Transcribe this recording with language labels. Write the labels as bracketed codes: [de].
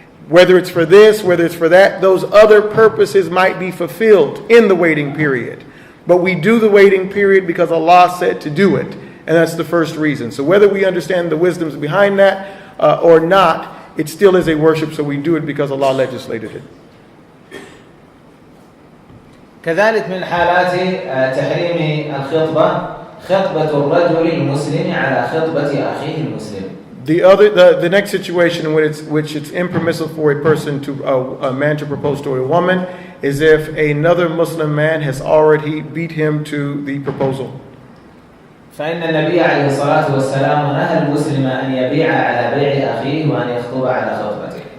[en] Whether it's for this, whether it's for that, those other purposes might be fulfilled in the waiting period. But we do the waiting period because Allah said to do it. And that's the first reason. So whether we understand the wisdoms behind that or not, it still is a worship, so we do it because Allah legislated it. [ar] كذلك من حالات تحريم الخطبة خطبة الرجل المسلم على خطبة أخيه المسلم. [en] The next situation in which it's impermissible for a man to propose to a woman is if another Muslim man has already beat him to the proposal. [ar] فإن النبي عليه الصلاة والسلام نهى المسلم أن يبيع على بيع أخيه وأن يخطب على خطبته.